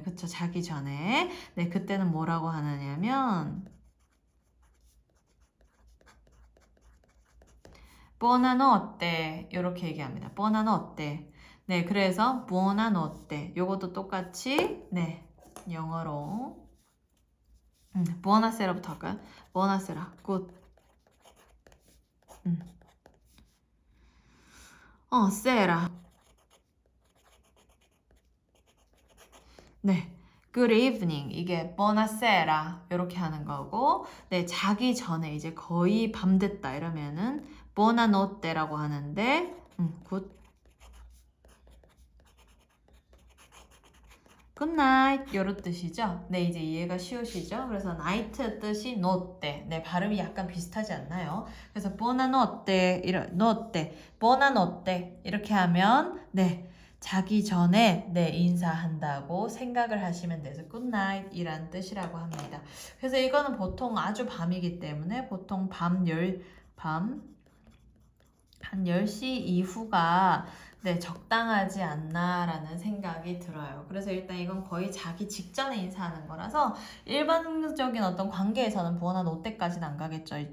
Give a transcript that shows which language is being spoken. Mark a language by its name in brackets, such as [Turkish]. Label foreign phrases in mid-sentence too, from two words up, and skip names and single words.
[Korean] 그쵸? 자기 전에. 네, 그때는 뭐라고 하느냐면 buonanotte 이렇게 얘기합니다. buonanotte. 네, 그래서 buonanotte 요것도 똑같이 네 영어로 buonasera부터 할까요? [Italian] buonasera, good. sera. [Korean] 네. [English] Good evening. [Korean] 이게 buonasera 이렇게 하는 거고 네, 자기 전에 이제 거의 밤 됐다 이러면은 buonanotte라고 하는데 [English] good good night [Korean] 이런 뜻이죠. 네, 이제 이해가 쉬우시죠? 그래서 night 뜻이 notte. 네, 발음이 약간 비슷하지 않나요? 그래서 [Italian] buonanotte notte, buonanotte [Korean] 이렇게 하면 네. 자기 전에 네 인사한다고 생각을 하시면 돼서 [English] good night [Korean] 이란 뜻이라고 합니다. 그래서 이거는 보통 아주 밤이기 때문에 보통 밤 한 10시 이후가 네, 적당하지 않나라는 생각이 들어요. 그래서 일단 이건 거의 자기 직전에 인사하는 거라서 일반적인 어떤 관계에서는 buonanotte 안 가겠죠.